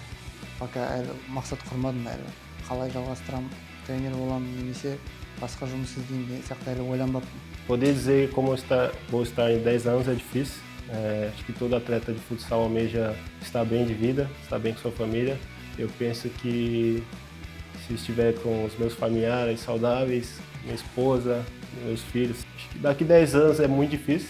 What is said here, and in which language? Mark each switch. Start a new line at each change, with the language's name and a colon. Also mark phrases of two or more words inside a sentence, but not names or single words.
Kazakh: Пока әлі мақсат құрмадым, әлі қалай жалғастырамын, тренер боламын немесе басқа жұмыс іздеймін деген сияқты әлі ойланбаппын.
Portuguese: Poder dizer como vou estar em 10 anos é difícil. Acho que todo atleta de futsal almeja estar bem de vida, estar bem com sua família. Eu penso que se estiver com os meus familiares saudáveis, minha esposa, meus filhos, acho que daqui 10 anos é muito difícil.